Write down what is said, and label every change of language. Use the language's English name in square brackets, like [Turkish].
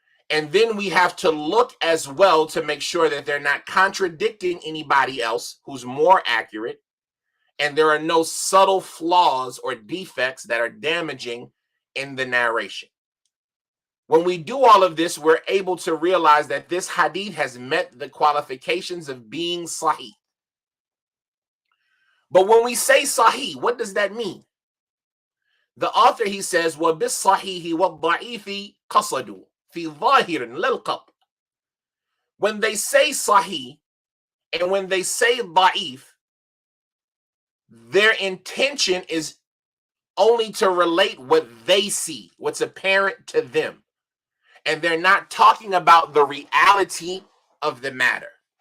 [English] And then we have to look as well to make sure that they're not contradicting anybody else who's more accurate, and there are no subtle flaws or defects that are damaging in the narration. When we do all of this, we're able to realize that this hadith has met the qualifications of being sahih. But when we say sahih, what does that mean? The author, he says, [Arabic] وَبِالصَّحِيحِ وَالضَّعِيفِ قَصَدُوا فِي ظَاهِرٍ لَلْقَبْ. [English] When they say sahih and when they say da'if, their intention is only to relate what they see, what's apparent to them. And they're not talking about the reality of the matter.